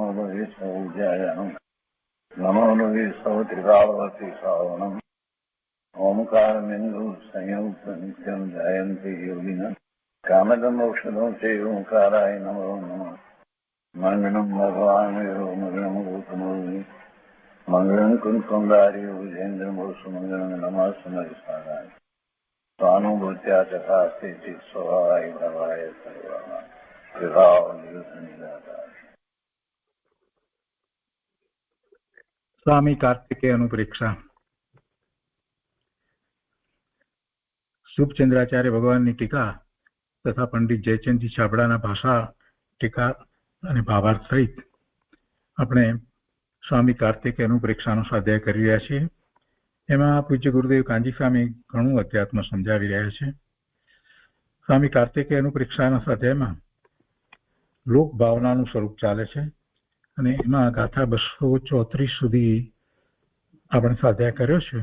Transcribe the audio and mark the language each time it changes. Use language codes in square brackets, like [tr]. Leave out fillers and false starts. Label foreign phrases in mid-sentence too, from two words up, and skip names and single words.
[sa] लोये सौज्यायानं नमो लोये सौत्रिकावती सावनं ओंकारमेन्दु संयुक्त नित्यं जयन्ति योगिनः कामदमोक्षदं चैव ओंकाराय नमो नमः मंगलम भगवान मंगलम गौतमोनि मंगलम कुंकुमधारी भुजेन्द्र सुमंगलम नमः सुमरिसाराय स्वानुभूत्या चकास्ते स्वभावाय भवाय सर्वाः विभाव निराधार। [hi] स्वामी कार्तिकेय अनुपरीक्षा शुभचंद्राचार्य भगवान की टीका तथा पंडित जयचंदजी छाबड़ा भाषा टीका [gu] અને ભાવાર્થ સહિત આપણે સ્વામી કાર્તિકેય અનુપરીક્ષાનો સ્વાધ્યાય કરી રહ્યા છીએ. એમાં પૂજ્ય ગુરુદેવ કાંજી સ્વામી ઘણું અધ્યાત્મ સમજાવી રહ્યા છે. સ્વામી કાર્તિકેય અનુપરીક્ષાના સ્વાધ્યાયમાં લોક ભાવનાનું સ્વરૂપ ચાલે છે અને એમાં ગાથા 234 સુધી આપણે સ્વાધ્યાય કર્યો છે.